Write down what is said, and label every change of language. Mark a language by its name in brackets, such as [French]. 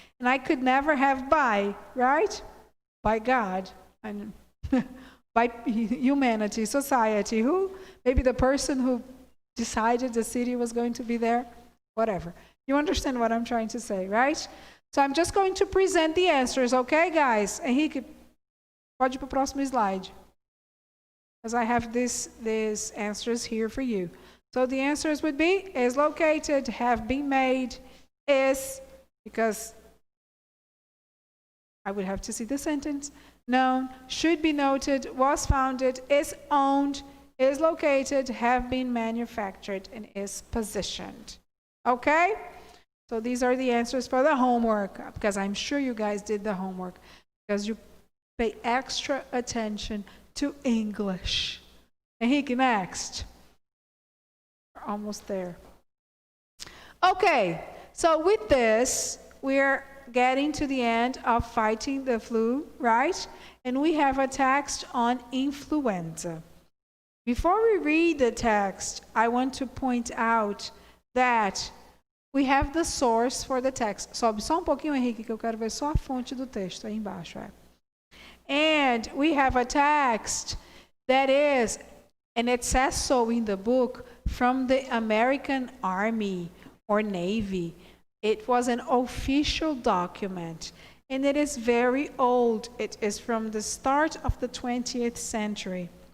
[English] And I could never have by, right? By God, and by humanity, society, who maybe the person who decided the city was going to be there, whatever. You understand what I'm trying to say, right? So I'm just going to present the answers, okay, guys? [Portuguese] Henrique, pode ir para o próximo slide. [English] Because I have these answers here for you. So the answers would be, is located, have been made, is, because I would have to see the sentence, known, should be noted, was founded, is owned, is located, have been manufactured, and is positioned. Okay? So these are the answers for the homework, because I'm sure you guys did the homework, because you pay extra attention to English. Henrique, next. We're almost there. Okay, so with this, we're getting to the end of fighting the flu, right? And we have a text on influenza. Before we read the text, I want to point out that we have the source for the text. [Portuguese] Sobe só pouquinho, Henrique, que eu quero ver só a fonte do texto aí embaixo. [English] And we have a text that is, and it says so in the book, from the American Army or Navy. It was an official document, and it is very old. It is from the start of the 20th century.